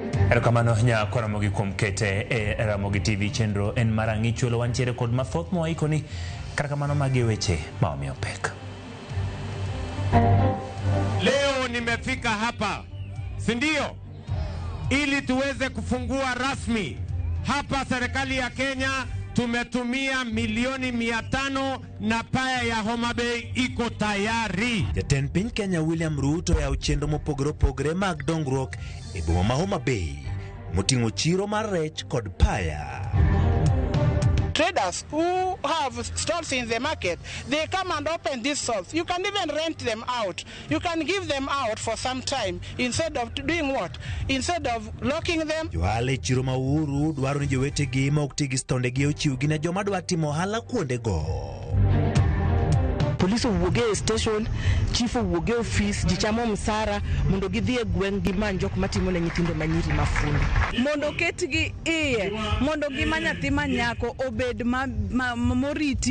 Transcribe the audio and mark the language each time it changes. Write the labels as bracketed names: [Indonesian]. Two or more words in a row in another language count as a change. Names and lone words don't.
[Luo (Kenya and Tanzania)] Erokamano nya Ramogi kuom kete Ramogi TV chenro en marangi chulo wantiere kod mathoth moikoni karakamano magi weche maomiyo pek. [Swahili] Leo nimefika hapa, si ndio? Ili tuweze kufungua rasmi hapa serikali ya Kenya tumetumia milioni 500 na paya ya Homa Bay iko tayari. [Luo (Kenya and Tanzania)] Jatend piny Kenya William Ruto ya uchendo mopogore mag dongruok e boma ma Homa Bay moting'o chiro mar rech kod paya. [English] Traders who have stalls in the market, they come and open these stalls. You can even rent them out. You can give them out for some time instead of doing what? Instead of locking them. [Luo (Kenya and Tanzania)] Johala chiro ma Uhuru dwaro ni jowetegi ma ok ti gi stondegi ochiwgi ne joma dwa timo ohala kuondego. Police owuoge station, chief owuoge office, jichamo msara, mondo gidhie gweng' gi manjok matimo ne nyithindo manyiri mafundi. Mondo ketgi iye, mondo gima nyathi manyako obed moriti.